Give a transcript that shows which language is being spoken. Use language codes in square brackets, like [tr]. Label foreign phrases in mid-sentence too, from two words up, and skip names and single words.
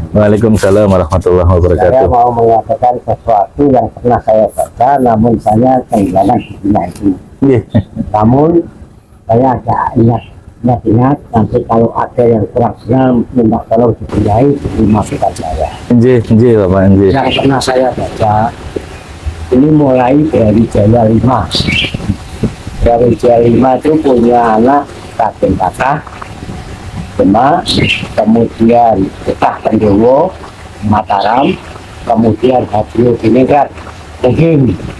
[ar] وعليكم السلام ورحمة الله وبركاته. [id] Saya mau mengatakan sesuatu yang pernah saya baca, namun saya kehilangan bukunya itu. Namun saya agak ingat nanti kalau ada yang kurang benar minta tolong dipunyai dimaksudkan saya. [jv] Nggih Bapak, nggih. [id] Yang pernah saya baca ini mulai dari Jaya 5. Dari Jaya 5 itu punya anak Raden Patah, Demak, kemudian Getah Pendowo, Mataram, kemudian Hadrio Diningrat, Teging.